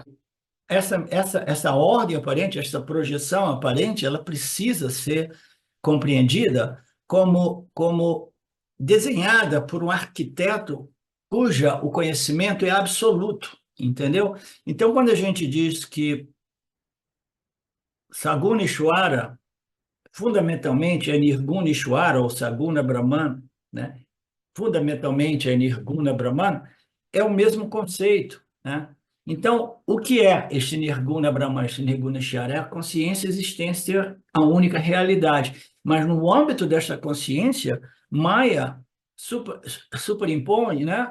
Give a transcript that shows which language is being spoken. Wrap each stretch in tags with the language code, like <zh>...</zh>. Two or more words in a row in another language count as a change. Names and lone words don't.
<pt>Essa ordem aparente, essa projeção aparente, ela precisa ser compreendida como desenhada por um arquiteto cuja o conhecimento é absoluto, entendeu? Então, quando a gente diz que</pt> <sa>Saguna Ishwara,</sa> <pt>fundamentalmente, é</pt> <sa>Nirguna Ishwara,</sa> <pt>ou</pt> <sa>Saguna Brahman,</sa> <pt>né? Fundamentalmente, é</pt> <sa>Nirguna Brahman,</sa> <pt>é o mesmo conceito, né? Então, o que é este</pt> <sa>Nirguna Brahman,</sa> <pt>este</pt> <sa>Nirguna Ishwara?</sa> <pt>É a consciência existência, a única realidade. Mas no âmbito desta consciência, Maya superimpõe, né?</pt>